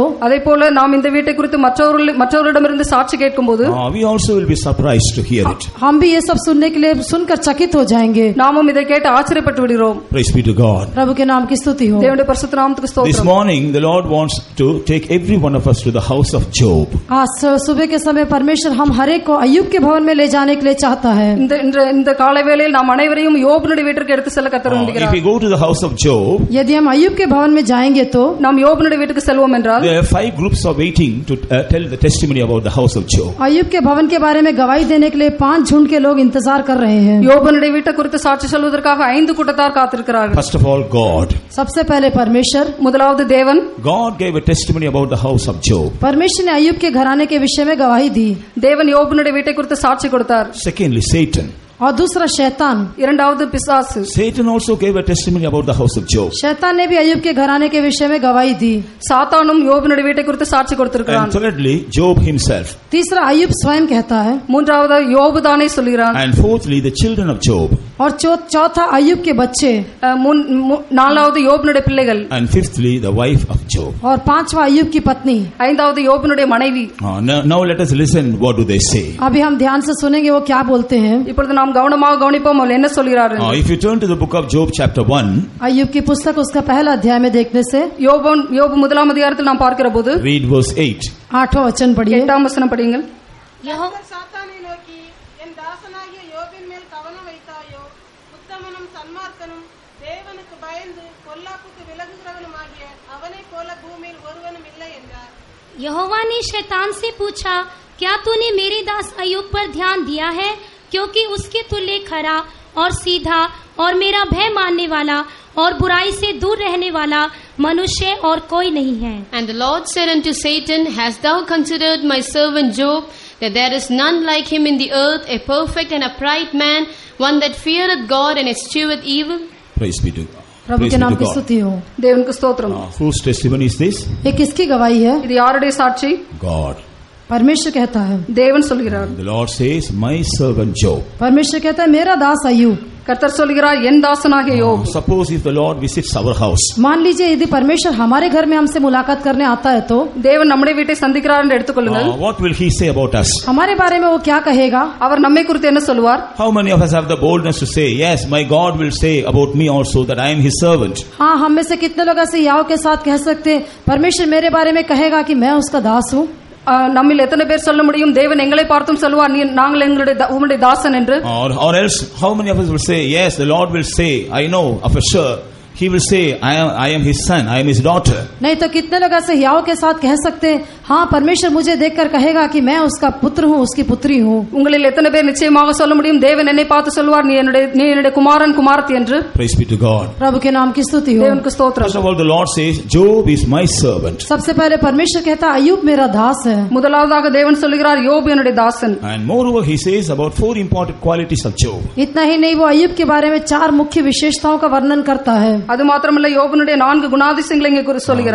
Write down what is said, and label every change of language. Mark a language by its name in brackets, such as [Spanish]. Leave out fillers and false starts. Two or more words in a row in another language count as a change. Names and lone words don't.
[Tamil] அதே போல நாம் இந்த வீட்டை குறித்து மற்றவரிடமிருந்து சாட்சி கேட்கும்போது [English] we also will be surprised to hear it. [Hindi] हम भी ये सब सुनने के लिए सुनकर चकित हो जाएंगे. [Tamil] நாமும் இதை கேட்டு ஆச்சரியப்பட்டு விடுகிறோம். [English] Praise be to God. [Hindi] प्रभु के नाम की स्तुति हो. [Tamil] தேவனுடைய பரிசுத்த நாமத்துக்கு ஸ்தோத்திரம். [English] This morning the Lord wants to take every one of us to the house of Job. [Hindi] आज सुबह के समय परमेश्वर हम हर एक को अय्यूब के भवन में ले जाने के लिए चाहता है. [Tamil] இந்த காலை வேளையில் நாம் அனைவரையும் யோபனுடைய வீட்டுக்கு எடுத்து செல்ல கர்த்தர் விரும்புகிறார். [English] If we go to the house of Job, [Hindi] यदि हम अय्यूब के भवन में जाएंगे तो [Tamil] நாம் யோபனுடைய வீட்டுக்கு செல்வோம் என்றால் [English] there are 5 groups are waiting to tell the testimony about the house of Job. [Hindi] अय्यूब के भवन के बारे में गवाही देने के लिए 5 झुंड के लोग इंतजार कर रहे हैं. [Tamil] யோபனுடைய வீட்டை குறித்து சாட்சி சொல்வதற்காக 5 கூட்டத்தார் காத்திருக்கிறார்கள். [English] First of all, God. [Hindi] सबसे पहले परमेश्वर. [Tamil] முதலாவது தேவன். [English] God gave a testimony about the house of Job. [Hindi] परमेश्वर ने अय्यूब के घराने के विषय में गवाही दी. [Tamil] தேவன் யோபனுடைய வீட்டை குறித்து சாட்சி கொடுத்தார். [English] Secondly, Satan. [Hindi] और दूसरा शैतान. [Tamil] இரண்டாவது பிசாசு. [English] Satan also gave a testimony about the house of Job. [Hindi] शैतान ने भी अय्यूब के घराने के विषय में गवाही दी. [Tamil] சாத்தானும் யோபனுடைய வீட்டை குறித்து சாட்சி கொடுத்திருக்கிறான். [English] And thirdly, Job himself. [Hindi] तीसरा अय्यूब स्वयं कहता है. [Tamil] மூன்றாவது யோபு தானே சொல்கிறான். [English] And fourthly, the children of Job. [Hindi] और चौथा अय्यूब के बच्चे. [Tamil] நாலாவது யோபனுடைய பிள்ளைகள். [English] And fifthly, the wife of Job. [Hindi] और पांचवा अय्यूब की पत्नी. [Tamil] ஐந்தாவது யோபனுடைய மனைவி. [English] Now let us listen. What do they say? [Hindi] अभी हम ध्यान से सुनेंगे वो क्या बोलते हैं. [Tamil] இப்பொழுது நாம் கவனமாக கவனிப்போம் அவர்கள் என்ன சொல்கிறார்கள். [English] If you turn to the book of Job chapter 1, [Hindi] अय्यूब की पुस्तक उसका पहला अध्याय में देखने से [Tamil] யோபு முதலாம் அதிகாரத்தில் நாம் பார்க்கிற போது [English] read verse 8. [Hindi] 8वां वचन पढ़िए. [Tamil] 8ஆம் வசனம் படியுங்கள். சாத்தானை நோக்கி என் தாசனாகிய யோபின் மேல் கவனம் வைத்தாயோ, உத்தமனும் சன்மார்க்கனும் தேவனுக்கு பயந்து பொல்லாப்புக்கு விலகுகிறவனுமாகிய அவனைப் போல பூமியில் ஒருவனும் இல்லை என்றார். [Hindi] यहोवा ने शैतान से पूछा, क्या तूने मेरे दास अय्यूब पर ध्यान दिया है, क्योंकि उसके तुल्य खरा और सीधा और मेरा भय मानने वाला और बुराई से दूर रहने वाला मनुष्य और कोई नहीं है. [English] And the Lord said unto Satan, Hast thou considered my servant Job, that there is none like him in the earth, a perfect and upright man, one that feareth God and escheweth evil? Praise be to God. [Hindi] प्रभु के नाम की स्तुति हो. [Tamil] தேவனுக்கு ஸ்தோத்திரம். [English] Whose testimony is this? [Hindi] ये किसकी गवाही है? [Tamil] இது யாருடைய சாட்சி? [English] God. [Hindi] परमेश्वर कहता है. [Tamil] தேவன் சொல்கிறார். [English] The Lord says, my servant Job. [Hindi] परमेश्वर कहता है मेरा दास अय्यूब. [Tamil] கர்த்தர் சொல்கிறார் என் தாசனாகிய யோபு. [English] Suppose if the Lord visits our house. [Hindi] मान लीजिए यदि परमेश्वर हमारे घर में हमसे मुलाकात करने आता है तो [Tamil] தேவன் நம்முடைய வீட்டை சந்திக்கிறார் என்று எடுத்துக்கொள்ளுங்கள். [English] What will he say about us? [Hindi] हमारे बारे में वो क्या कहेगा? [Tamil] அவர் நம்மை குறித்து என்ன சொல்வார்? [English] How many of us have the boldness to say, yes, my God will say about me also that I am his servant? [Hindi] हाँ, हम में से कितने लोग ऐसे याव के साथ कह सकते हैं परमेश्वर मेरे बारे में कहेगा कि मैं उसका दास हूँ. [Tamil] நம்மில் எத்தனை பேர் சொல்ல முடியும் தேவன் எங்களை பார்த்தும் சொல்லுவார் நாங்கள் உம்முடைய தாசன் என்று? [English] Or else how many of us will say, yes, the Lord will say, I know for sure, he will say, I am his son, I am his daughter. [Hindi] नहीं तो कितने लोग ऐसे हियाव के साथ कह सकते हैं, हाँ परमेश्वर मुझे देखकर कहेगा कि मैं उसका पुत्र हूँ, उसकी पुत्री हूँ. [Tamil] உங்களில் எத்தனை பேர் நிச்சயமாக சொல்ல முடியும் தேவன் என்னை பார்த்து சொல்வார் நீ என்னுடைய குமாரன் குமாரத்தி என்று? [English] Praise be to God. [Hindi] प्रभु के नाम की स्तुति हो. [Tamil] தேவனுக்கு ஸ்தோத்திரம். [English] First of all, the Lord says, Job is my servant. [Hindi] सबसे पहले परमेश्वर कहता है अय्यूब मेरा दास है. [Tamil] முதலாவதாக தேவன் சொல்கிறார் யோபு என்னுடைய தாசன். [English] And moreover, he says about 4 important qualities of Job. [Hindi] इतना ही नहीं, वो अय्यूब के बारे में 4 मुख्य विशेषताओं का वर्णन करता है. [Tamil] அது மாத்திரமல்ல யோபனுடைய 4 குணாதிசயங்களை இங்கே குறித்து சொல்கிறார்.